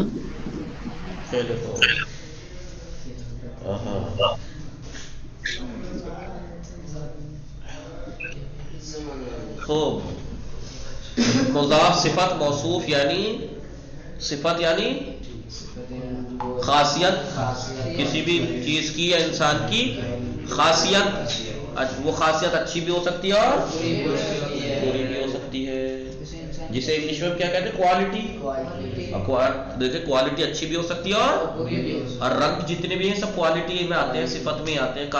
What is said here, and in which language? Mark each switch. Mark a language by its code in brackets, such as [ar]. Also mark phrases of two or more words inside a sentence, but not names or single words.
[fa] خیلی خوب. خوب. [ur] مضاف صفت موصوف یعنی صفت یعنی خاصیت کسی بھی چیز کی یا انسان کی خاصیت. وہ خاصیت اچھی بھی ہو سکتی ہے اور بری بھی ہو سکتی ہے، جسے انگلش میں کیا کہتے ہیں؟ کوالٹی. دیکھیں کوالٹی اچھی بھی ہو سکتی ہے اور رنگ جتنے بھی ہیں سب کوالٹی میں آتے ہیں، صفت میں آتے ہیں.